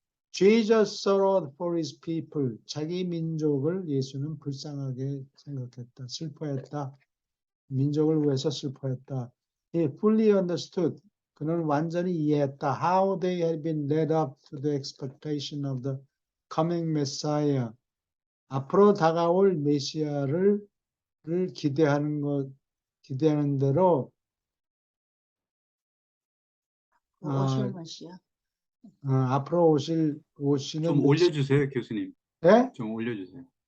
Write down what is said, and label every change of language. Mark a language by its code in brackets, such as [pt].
[en] Jesus sorrowed for his people. [ko] 자기 민족을 예수는 불쌍하게 생각했다. 슬퍼했다. 민족을 위해서 슬퍼했다. [en] He fully understood. [ko] 그는 완전히 이해했다. [en] How they had been led up to the expectation of the coming Messiah. [ko] 앞으로 다가올 메시아를 기대하는 대로 오실 것이야. 앞으로 오시는 좀 올려주세요, 교수님. 네? 좀 올려주세요.